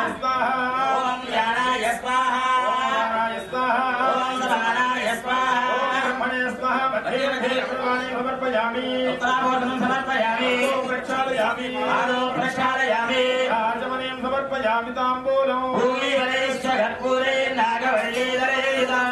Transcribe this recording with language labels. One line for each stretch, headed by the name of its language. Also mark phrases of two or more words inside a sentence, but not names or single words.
Sanskrit: स्वाहा ॐ ज्ञानाय स्वाहा स्वाहा ॐ समानाय स्वाहा సమర్పయామి उत्तराभूषणं समर्पयामि ప్రక్షాళయామి आदौ प्रक्षालयामि ఆచమనీయం సమర్పయామి తాంబూలం भूमिवलेश्च कर्पूरे नागवल्लीधरेरितम्